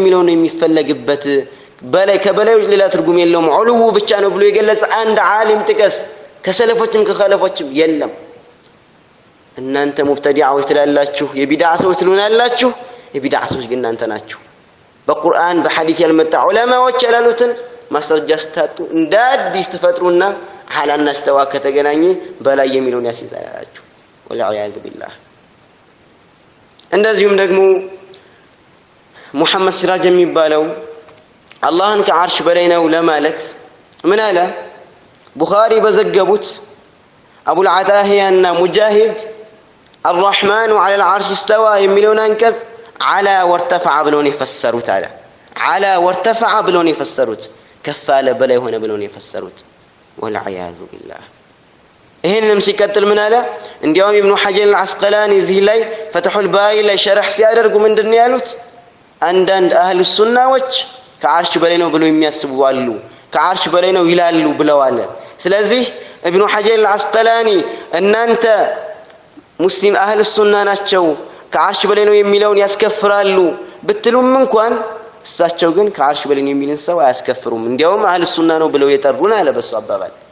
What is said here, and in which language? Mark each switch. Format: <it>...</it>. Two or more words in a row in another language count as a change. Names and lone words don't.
<am>የሚለው ነው የሚፈለግበት በላይ ከበላይ ሌላ ትርጉም የለውም ዑሉው ብቻ ነው ብሎ የገለጸ አንድ ዓሊም ጥቀስ ከሰለፎችም ከኸለፎችም የለም እናንተ ሙብተዲዓዎች ትላላችሁ የቢድዓ ሰዎች ትሉናላችሁ የቢድዓ ሰዎች ግን እናንተ ናችሁ በቁርአን በሐዲስ ያልመጣ ዑለማዎች ያላሉትን ማስረጃ ስታጡ እንደ አዲስ ተፈጥሩና ሐላና استواء ከተገናኘ በላይ የሚለውን ያስይዛላችሁ</am> <ar>والعياذ بالله</ar> <am>እንደዚሁም ደግሞ محمد سراج የሚባለው አላህን ከዓርሽ በላይ ነው ለማለት ምን አለ ቡኻሪ በዘገቡት አቡ العتاهيና ሙጃሂድ</am> <ar>الرحمن على العرش استوى</ar> <am>የሚለውን አንቀጽ</am> <ar>على وارتفع</ar> <am>ብለው ነው የፈሰሩት አለ</am> <ar>على وارتفع</ar> <am>ብለው ነው የፈሰሩት ከፍ አለ በላይ ሆነ ብለው ነው የፈሰሩት</am> <ar>والعياذ بالله</ar> <am>ይሄንም ሲቀጥል ምን አለ እንዲያውም ኢብኑ ሐጀር አልዓስቀላኒ እዚህ ላይ ፈትሁል ባሪ ላይ ሸርህ ሲያደርጉ ምንድነው ያሉት አንዳንድ አህሉ ሱናዎች ከዓርሽ በላይ ነው ብለው የሚያስቡ አሉ ከዓርሽ በላይ ነው ይላሉ ብለዋል ስለዚህ ኢብኑ ሐጀር አልዓስቀላኒ እናንተ ሙስሊም</am> <ar>أهل السنة</ar> <am>ናቸው ከዓርሽ በላይ ነው የሚለውን ያስከፍራሉ ብትሉም እንኳን እሳቸው ግን ከዓርሽ በላይ ነው የሚልን ሰው አያስከፍሩም እንዲያውም</am> <ar>أهل السنة</ar> <am>ነው ብለው የጠሩን አለ በሱ አባባል</am>